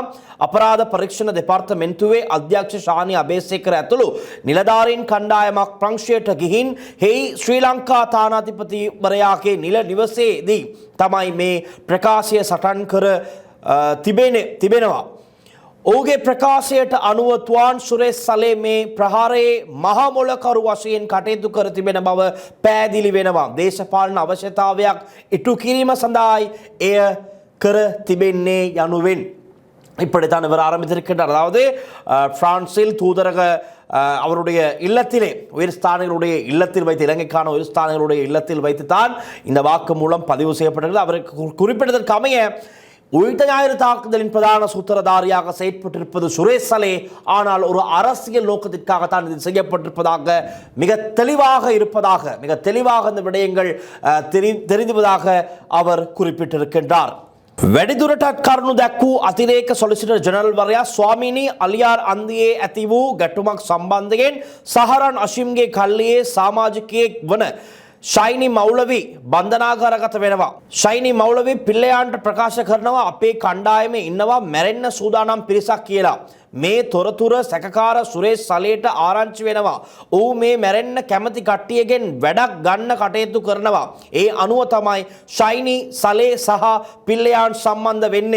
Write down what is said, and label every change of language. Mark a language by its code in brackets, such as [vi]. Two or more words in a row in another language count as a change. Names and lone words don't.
[si] අපරාධ පරීක්ෂණ දෙපාර්තමේන්තුවේ අධ්‍යක්ෂ ශානි අබේසේකර ඇතුළු නිලධාරීන් කණ්ඩායමක් ප්‍රංශයට ගිහින් හේයි ශ්‍රී ලංකා තානාධිපතිවරයාගේ නිල නිවසේදී තමයි මේ ප්‍රකාශය සටහන් කර තිබෙනවා. ඔහුගේ ප්‍රකාශයට අනුව තුවාන් සුරේෂ් සලේ මේ ප්‍රහාරයේ මහා මොලකරු වශයෙන් කටයුතු කර තිබෙන බව පැහැදිලි වෙනවා. දේශපාලන අවශ්‍යතාවයක් ඉටු කිරීම සඳහායි එය කර තිබෙන්නේ යනුවෙන් [ta] இப்படித்தான் இவர் ஆரம்பித்திருக்கின்றார். அதாவது பிரான்சில் தூதரக அவருடைய இல்லத்திலே உயர் ஸ்தானிகளுடைய இல்லத்தில் வைத்து, இலங்கைக்கான உயர் ஸ்தானிகளுடைய இல்லத்தில் வைத்து தான் இந்த வாக்கு மூலம் பதிவு செய்யப்பட்டிருக்கிறது. அவருக்கு குறிப்பிட்டதற்கு அமைய உயிர்த்த ஞாயிறு தாக்குதலின் பிரதான சூத்திரதாரியாக செயற்பட்டிருப்பது சுரேஷ் சலே, ஆனால் ஒரு அரசியல் நோக்கத்திற்காகத்தான் இது செய்யப்பட்டிருப்பதாக மிக தெளிவாக இந்த விடயங்கள் தெரிந்துவதாக அவர் குறிப்பிட்டிருக்கின்றார். [si] වැඩිදුරටත් කරුණු දැක්වූ අතිරේක සොලිසිටර් ජෙනරල් වරයා ස්වාමීනි අලියාර් අන්දියේ ඇති වූ ගැටුමක් සම්බන්ධයෙන් සහරන් අශිම්ගේ කල්ලියේ සමාජිකයෙක් වන ஷைனி மௌலவி බන්ධනාගාරගත වෙනවා. ஷைனி மௌலவி පිල්ලයන්ට ප්‍රකාශ කරනවා අපේ කණ්ඩායමේ ඉන්නවා මැරෙන්න සූදානම් පිරිසක් කියලා. මේ තොරතුර සැකකාර සුරේෂ් සලේට ආරංචි වෙනවා. ඌ මේ මැරෙන්න කැමති කට්ටියගෙන් වැඩක් ගන්න කටයුතු කරනවා. ඒ අනුව තමයි ෂයිනි සලේ සහ පිල්ලයාන් සම්බන්ධ වෙන්නේ.